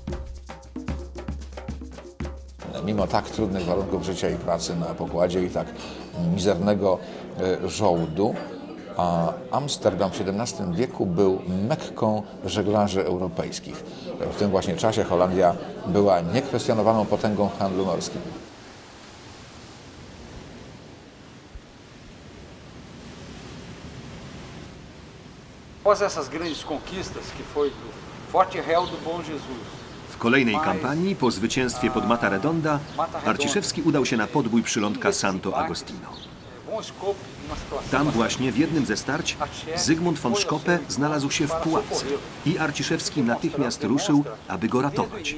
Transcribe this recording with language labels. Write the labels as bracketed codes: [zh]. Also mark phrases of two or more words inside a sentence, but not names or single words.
[pl] Mimo tak trudnych warunków życia i pracy na pokładzie i tak mizernego żołdu, a Amsterdam w XVII wieku był Mekką żeglarzy europejskich. W tym właśnie czasie Holandia była niekwestionowaną potęgą w handlu morskim. [pt] Após essas grandes conquistas, que foi do Forte Real do Bom Jesus. [pl] W kolejnej kampanii, po zwycięstwie pod Mata Redonda, Arciszewski udał się na podbój przylądka Santo Agostino. Tam właśnie w jednym ze starć Zygmunt von Schoppe znalazł się w pułapce i Arciszewski natychmiast ruszył, aby go ratować.